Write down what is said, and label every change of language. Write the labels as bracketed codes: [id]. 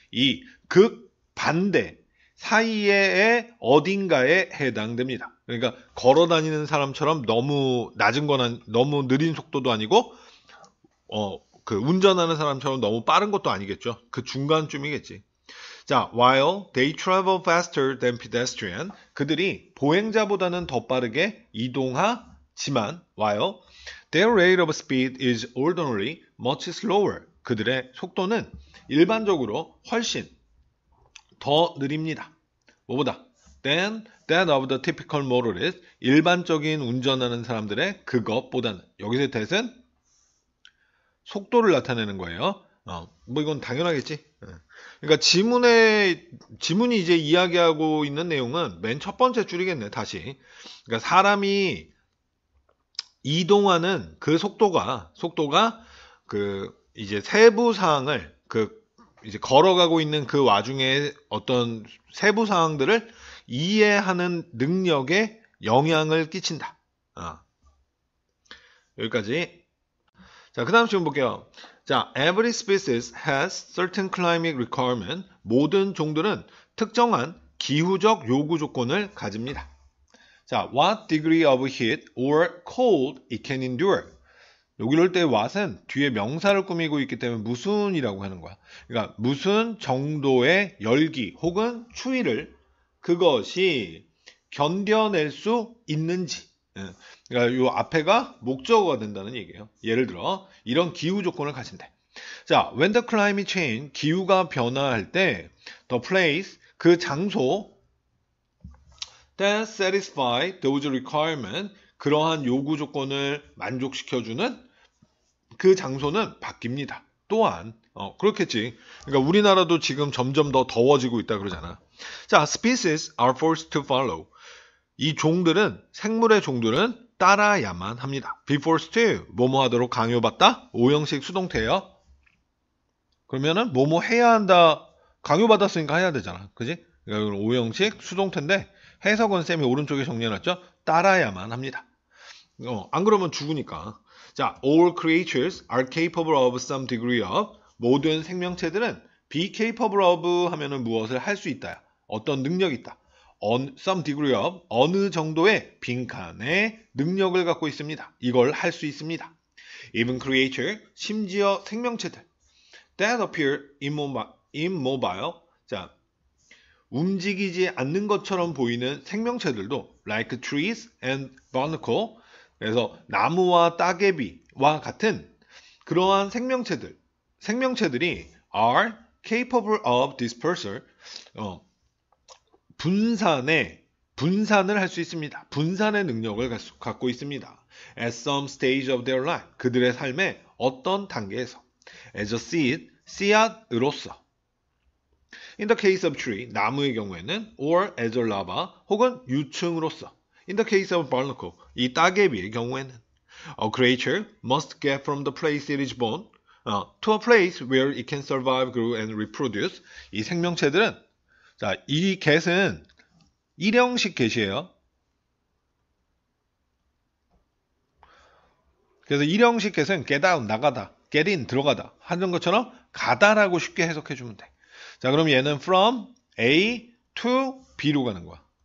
[ko] 이 극반대 사이의 어딘가에 해당됩니다. 그러니까 걸어 다니는 사람처럼 너무 낮은 거나 너무 느린 속도도 아니고 그 운전하는 사람처럼 너무 빠른 것도 아니겠죠. 그 중간쯤이겠지. [en] 자, while they travel faster than pedestrian, [ko] 그들이 보행자보다는 더 빠르게 이동하지만 [en] while their rate of speed is ordinarily much slower, [ko] 그들의 속도는 일반적으로 훨씬 더 느립니다. 뭐보다? [en] than that of the typical motorist, [ko] 일반적인 운전하는 사람들의 그것보다는. 여기서 that은 속도를 나타내는 거예요. 뭐 이건 당연하겠지. 그러니까 지문이 이제 이야기하고 있는 내용은 맨 첫 번째 줄이겠네, 다시. 그러니까 사람이 이동하는 그 속도가 그 이제 세부 사항을 이제 걸어가고 있는 그 와중에 어떤 세부 사항들을 이해하는 능력에 영향을 끼친다. 여기까지. 자, 그 다음 질문 볼게요. [en] 자, every species has certain climatic requirement. [ko] 모든 종들은 특정한 기후적 요구 조건을 가집니다. [en] 자, what degree of heat or cold it can endure. [ko] 여기 올 때 what은 뒤에 명사를 꾸미고 있기 때문에 무슨이라고 하는 거야. 그러니까 무슨 정도의 열기 혹은 추위를 그것이 견뎌낼 수 있는지. 그러니까 이 앞에가 목적어가 된다는 얘기예요. 예를 들어 이런 기후 조건을 가진대. 자, [en] when the climate change, [ko] 기후가 변화할 때 [en] the place, [ko] 그 장소 [en] that satisfy those requirements, [ko] 그러한 요구 조건을 만족시켜주는 그 장소는 바뀝니다. 또한 그렇겠지. 그러니까 우리나라도 지금 점점 더 더워지고 있다 그러잖아. [en] 자, species are forced to follow. [ko] 이 종들은, 생물의 종들은 따라야만 합니다. [en] be forced to, [ko] 뭐뭐 하도록 강요받다, 오형식 수동태예요. 그러면은 뭐뭐 해야 한다, 강요받았으니까 해야 되잖아. 그지? 그러니까 이건 오형식 수동태인데 해석은 쌤이 오른쪽에 정리해놨죠. 따라야만 합니다. 안 그러면 죽으니까. [en] 자, all creatures are capable of some degree of. [ko] 모든 생명체들은 [en] be capable of [ko] 하면은 무엇을 할 수 있다. 어떤 능력이 있다. [en] some degree of, [ko] 어느 정도의 빈칸의 능력을 갖고 있습니다. 이걸 할 수 있습니다. [en] even creature, [ko] 심지어 생명체들. [en] that appear immobile. [ko] 자, 움직이지 않는 것처럼 보이는 생명체들도 [en] like trees and barnacle. [ko] 그래서 나무와 따개비와 같은 그러한 생명체들이 [en] are capable of dispersal. [ko] 분산을 할 수 있습니다. 분산의 능력을 갖고 있습니다. [en] At some stage of their life. [ko] 그들의 삶의 어떤 단계에서. [en] As a seed, [ko] 씨앗으로서. [en] In the case of tree, [ko] 나무의 경우에는 [en] or as a larva, [ko] 혹은 유충으로서. [en] In the case of barnacle, [ko] 이 따개비의 경우에는 [en] a creature must get from the place it is born to a place where it can survive, grow, and reproduce. [ko] 이 생명체들은 자, 이 get은 일형식 get이에요. 그래서 일형식 get은 [en] get out, [ko] 나가다, [en] get in, [ko] 들어가다 하는 것처럼 가다라고 쉽게 해석해 주면 돼. 자, 그럼 얘는 from A to B로 가는 거야.